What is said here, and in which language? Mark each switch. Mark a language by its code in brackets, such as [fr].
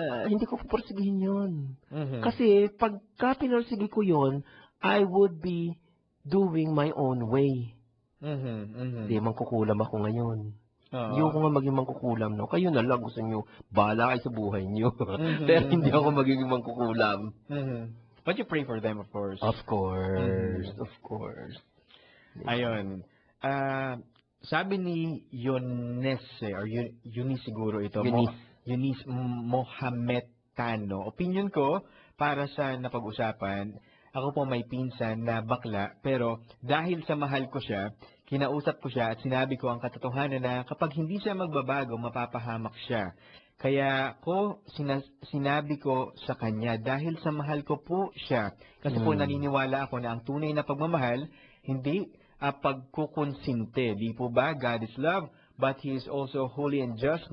[tl] Hindi ko pupursigihin yun. Kasi pagka pinursigi ko yun, [en] I would be doing my own way. [tl] Hindi, mangkukulam ako ngayon. Hindi ako nga maging mangkukulam, no? Kayo na lang, gusto nyo, bahala kayo sa buhay nyo. Pero hindi ako magiging mangkukulam. [en] But you pray for them, of course. Of course. Of course. [tl] Ayun. Sabi ni Eunice, or Eunice siguro ito. Eunice Mohametano. Opinion ko, para sa napag-usapan, ako po may pinsan na bakla, pero dahil sa mahal ko siya, kinausap ko siya at sinabi ko ang katotohanan na kapag hindi siya magbabago, mapapahamak siya. Kaya sinabi ko sa kanya dahil sa mahal ko po siya. Kasi po naniniwala ako na ang tunay na pagmamahal, hindi pagkukonsinte. Di po ba? [en] God is love, but He is also holy and just.